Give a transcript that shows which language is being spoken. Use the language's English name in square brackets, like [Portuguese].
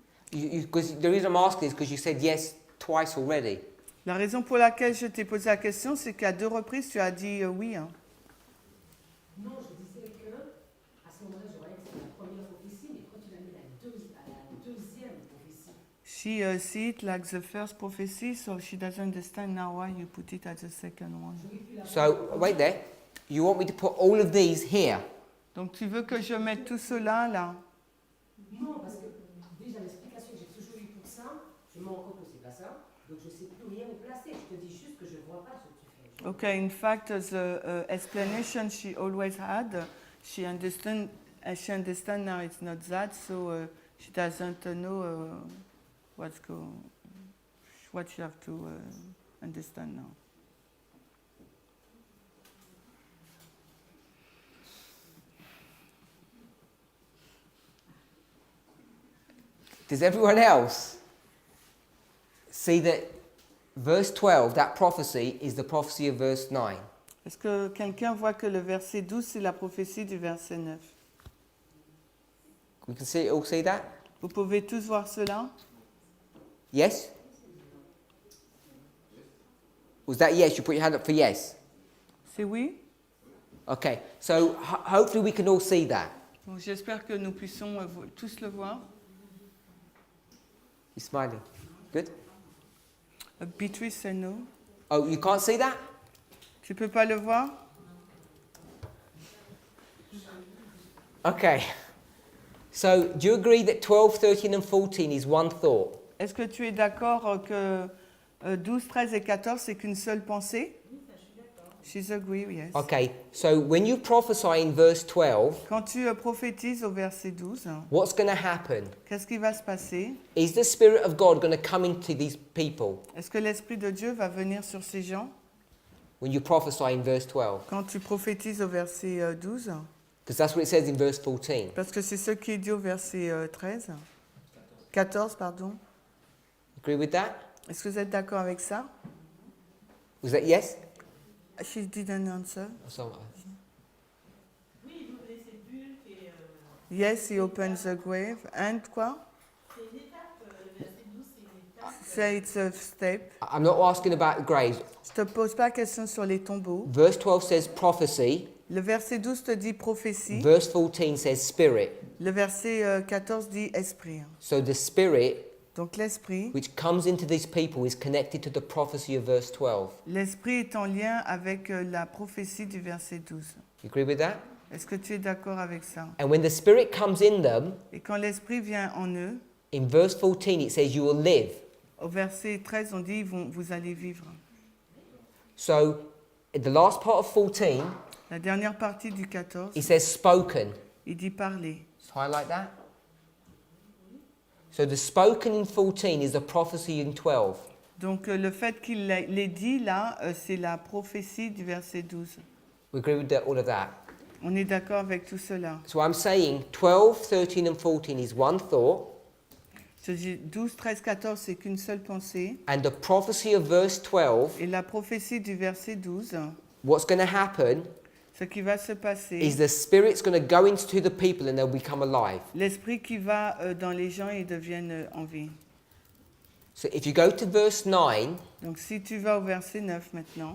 [English] Because the reason I'm asking is because you said yes twice already. [French] La raison pour laquelle je t'ai posé la question, c'est qu'à 2 reprises, tu as dit oui. Hein. Non, je disais que à ce moment-là, je voyais que c'était la première prophétie, mais quand tu l'as mis à la deuxième prophétie. [English] She see it like the first prophecy, so she doesn't understand now why you put it as the second one. So, wait there. You want me to put all of these here? [French] Donc tu veux que je mette tout cela là? Non, parce que déjà l'explication que j'ai toujours eue pour ça, je me rends compte que c'est pas ça, donc je ne sais plus rien où placer. Je te dis juste que je ne vois pas ce que tu fais. [English] Okay, in fact, the explanation she always had, she understand now it's not that, so she doesn't know what you have to understand now. Does everyone else see that verse 12, that prophecy, is the prophecy of verse 9? [French] Est-ce que quelqu'un voit que le verset 12, c'est la prophétie du verset 9? [English] We can all see that? [French] Vous pouvez tous voir cela? [English] Yes? Was that yes? You put your hand up for yes? [French] C'est oui? [English] Okay, so hopefully we can all see that. [French] Donc, j'espère que nous puissions tous le voir. [English] You're smiling. Good. Beatrice said no. Oh, you can't see that? [French] Tu peux pas le voir? [English] Okay. So, do you agree that 12, 13 and 14 is one thought? [French] Est-ce que tu es d'accord que 12, 13 et 14, c'est qu'une seule pensée? [English] She's agree, yes. Okay, so when you prophesy in verse 12, [French] Quand tu prophétises au verset 12, [English] what's going to happen? [French] qu'est-ce qui va se passer? [English] Is the Spirit of God going to come into these people [French] Est-ce que l'Esprit de Dieu va venir sur ces gens? [English] when you prophesy in verse 12? [French] Quand tu prophétises au verset 12? [English] Because that's what it says in verse 14. [French] Parce que c'est ce qui est dit au verset 13. 14, pardon. [English] Agree with that? [French] Est-ce que vous êtes d'accord avec ça? [English] Was that yes? She didn't answer. [French] Oui, il ouvre les sépulcres et [English] Yes, he opens the grave. And quoi? [French] c'est une étape, verset 12, c'est une étape. [English] Say it's a step. I'm not asking about graves. [French] Je te pose pas la question sur les tombeaux. [English] Verse 12 says prophecy. [French] Le verset 12 te dit prophétie. [English] Verse 14 says spirit. [French] Le verset 14 dit esprit. [English] So the spirit [French] Donc l'esprit, [English] which comes into these people is connected to the prophecy of verse 12. [French] l'esprit est en lien avec la prophétie du verset 12. [English] You agree with that? [French] Est-ce que tu es d'accord avec ça? [English] And when the spirit comes in them, [French] Et quand l'esprit vient en eux, [English] in verse 14 it says you will live. [French] au verset 13 on dit vous allez vivre. [English] So in the last part of 14 [French] La dernière partie du 14, [English] it says spoken. [French] il dit parler. [English] Let's highlight that. So the spoken in 14 is the prophecy in 12. [French] Donc le fait qu'il l'ait dit là, c'est la prophétie du verset 12. [English] We agree with all of that. [French] On est d'accord avec tout cela. [English] So I'm saying 12, 13 and 14 is one thought, [French] Je dis 12, 13, 14, c'est qu'une seule pensée. [English] and the prophecy of verse 12, [French] Et la prophétie du verset 12, [English] what's going to happen [French] ce qui va se passer, [English] is the spirit's going to go into the people and they'll become alive. [French] l'esprit qui va dans les gens et deviennent en vie. [English] So if you go to verse 9, [French] Donc si tu vas au verset 9 maintenant,